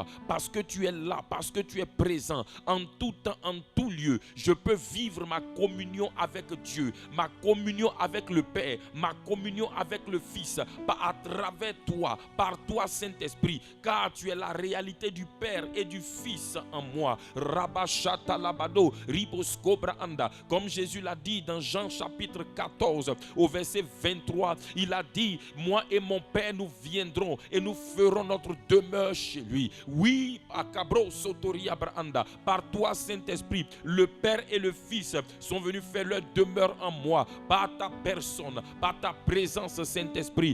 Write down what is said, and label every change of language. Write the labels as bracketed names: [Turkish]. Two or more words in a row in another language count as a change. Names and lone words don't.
[French] Parce que tu es là, parce que tu es présent en tout temps, en tout lieu. Je peux vivre ma communion avec Dieu, ma communion avec le Père, ma communion avec le Fils, à travers toi, par toi Saint-Esprit. Car tu es la réalité du Père et du Fils en moi. Rabashata labado, riboskobra anda. Comme Jésus l'a dit dans Jean chapitre 14, au verset 23, il a dit: moi et mon Père nous viendrons et nous ferons notre demeure chez lui. Oui, Akabro Sotori Abrahanda, par toi Saint-Esprit, le Père et le Fils sont venus faire leur demeure en moi, par ta personne, par ta présence Saint-Esprit.